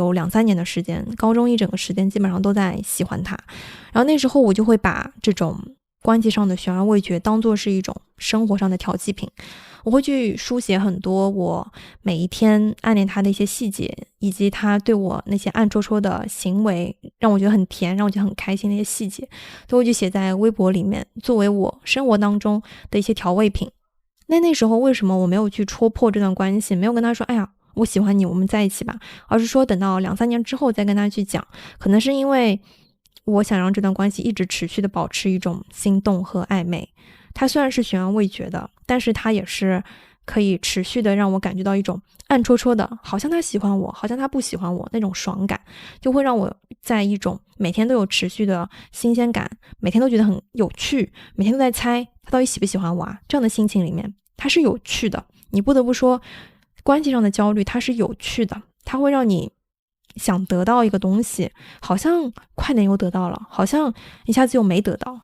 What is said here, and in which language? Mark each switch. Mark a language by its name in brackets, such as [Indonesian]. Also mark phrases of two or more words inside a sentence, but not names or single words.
[Chinese] 有2-3年的時間，高中一整個時間基本上都在喜歡他，然後那時候我就會把這種關係上的懸而未決當作是一種生活上的調劑品，我會去書寫很多我每一天暗戀他的一些細節，以及他對我那些暗戳戳的行為讓我覺得很甜，讓我覺得很開心的一些細節，都會去寫在微博裡面，作為我生活當中的一些調味品。那時候為什麼我沒有去戳破這段關係，沒有跟他說哎呀我喜歡你，我們在一起吧，而是說等到2-3年之後再跟他去講，可能是因為我想讓這段關係一直持續的保持一種心動和曖昧。它雖然是懸而未決的，但是它也是可以持續的讓我感覺到一種暗戳戳的，好像他喜歡我，好像他不喜歡我那種爽感，就會讓我在一種每天都有持續的新鮮感，每天都覺得很有趣，每天都在猜他到底喜不喜歡我啊，這樣的心情裡面，它是有趣的。你不得不說，關係上的焦慮它是有趣的，它會讓你想得到一個東西，好像快點又得到了，好像一下子又沒得到。